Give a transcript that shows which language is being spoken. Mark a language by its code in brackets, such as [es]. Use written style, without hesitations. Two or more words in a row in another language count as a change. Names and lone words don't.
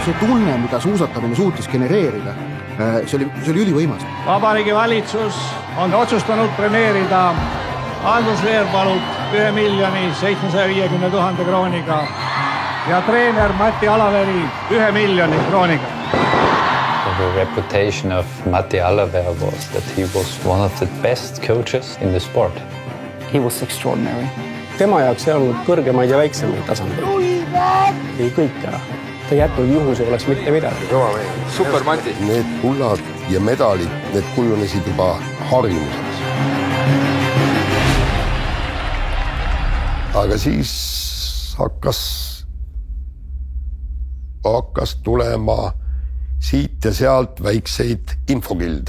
[et] See tunne, mida suusatamine suutis genereerida, see oli ülivõimas. Vabariigi valitsus on otsustanud premeerida Andrus Veerpalut 1 750 000 krooniga ja treener Mati Alaveri 1 miljoni krooniga. [en] The reputation of Matti Alaver was that he was one of the best coaches in the sport. He was extraordinary. [et] Tema jaoks ei olnud kõrgemaid ja väiksemaid tasandeid. Ei kõik ära. Ta ei jätnud juhuse oleks mitte midagi. Super Mati. Need kullad ja medalid, need kujunesid juba harjumuseks. Aga siis hakkas tulema siit ja sealt väikseid infokilde.